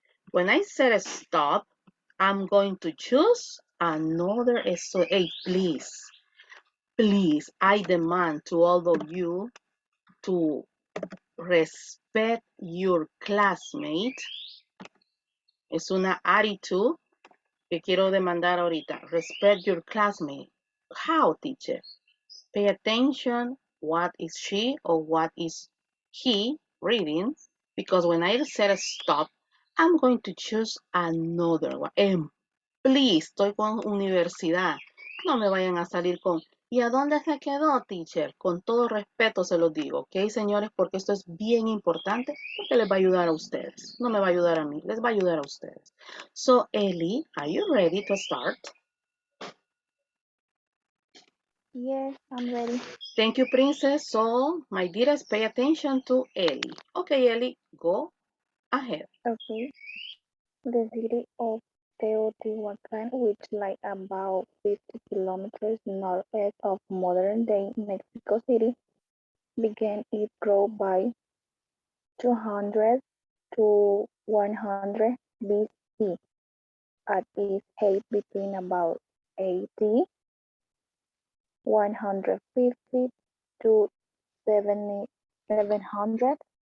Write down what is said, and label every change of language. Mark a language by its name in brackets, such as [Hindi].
[English] When I said stop, I'm going to choose another student. Hey, please, I demand to all of you to respect your classmate. [Spanish] Es una attitude que quiero demandar ahorita. [English] Respect your classmate. How, teacher? Pay attention what is she or what is he reading, because when I said stop, I'm going to choose another one. And please, [Spanish] estoy con universidad. No me vayan a salir con, ¿y a dónde se quedó, teacher? Con todo respeto se los digo, ¿ok, señores? Porque esto es bien importante, porque les va a ayudar a ustedes. No me va a ayudar a mí, les va a ayudar a ustedes. [English] So, Ellie, are you ready to start? Yes, I'm ready. Thank you, Princess. So, my dearest, pay attention to Ellie. Okay, Ellie, go ahead. Okay. The city of Teotihuacan, which lies about 50 kilometers northeast of modern-day Mexico City, began its growth by 200 to 100 BC at its height between about 80, 150 to 700.